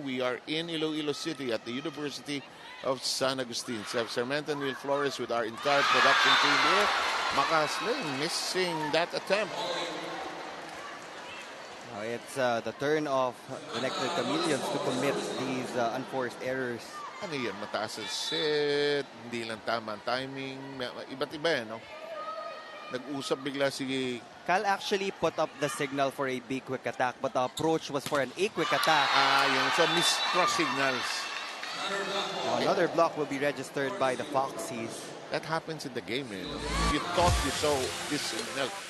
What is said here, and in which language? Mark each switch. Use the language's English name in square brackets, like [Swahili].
[English] We are in Iloilo City at the University of San Agustin. Sarmenta and Will Flores with our entire production team here. Makasling missing that attempt. Now it's the turn of the Nxled Chameleons to commit these unforced errors. [Filipino] Ano yan? Mataas ang set, hindi lang tama ang timing. Iba't iba yan, no? Nag-usap bigla si... [English] Cal actually put up the signal for a big quick attack, but the approach was for an A quick attack. Yun. So, cross signals. Now another block will be registered by the Foxies. That happens in the game, eh? You thought you saw this signal.